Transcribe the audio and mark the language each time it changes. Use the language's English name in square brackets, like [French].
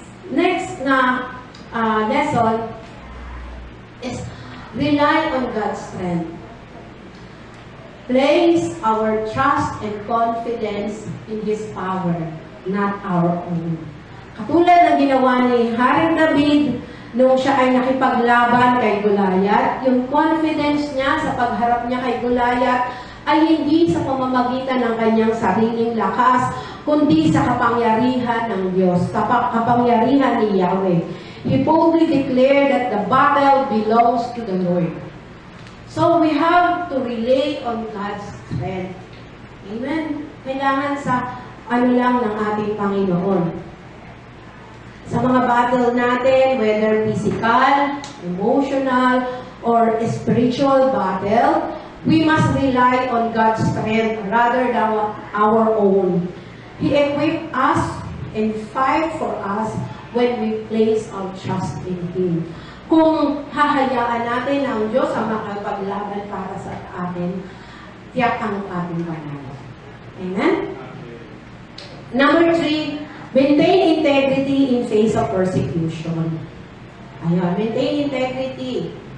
[English] Next na lesson is rely on God's strength. Place our trust and confidence in His power, not our own. [Filipino] Katulad ng ginawa ni Haring David nung siya ay nakipaglaban kay Goliath, yung confidence niya sa pagharap niya kay Goliath ay hindi sa pamamagitan ng kanyang sariling lakas, kundi sa kapangyarihan ng Diyos, kapangyarihan ni Yahweh. [English] He boldly declared that the battle belongs to the Lord. So we have to rely on God's strength. Amen? [Filipino] Kailangan sa ano lang ng ating Panginoon. Sa mga [English] battle natin, whether physical, emotional, or spiritual battle, we must rely on God's strength rather than our own. He equipped us and fight for us when we place our trust in Him. [Filipino] Kung hahayaan natin na ang Diyos ang makapaglaban para sa atin, tiyak ang ating panalo. [English] Amen? Number 3, maintain integrity in face of persecution. [Filipino] Ayun, [English] maintain integrity.